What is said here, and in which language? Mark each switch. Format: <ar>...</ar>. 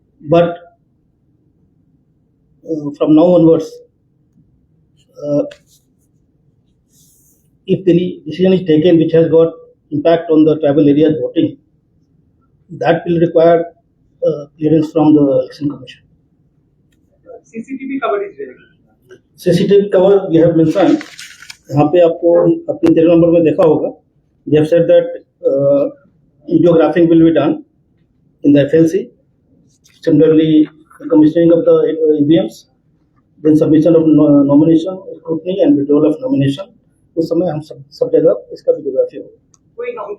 <en>But from now onwards, if any decision is taken which has got impact on the tribal areas voting, that will require clearance from the election commission. CCTV cover is there. CCTV cover we have mentioned.</en> <hi>यहाँ पे आपको अपने 13 number में देखा होगा.</hi> <en>We have said that videographing will be done in the FLC. Similarly, the commissioning of the EVMs, then submission of nomination, scrutiny and withdrawal of nomination.</en> <hi>उस समय हम सब जगह इसका वीडियोग्राफी होगा.</hi>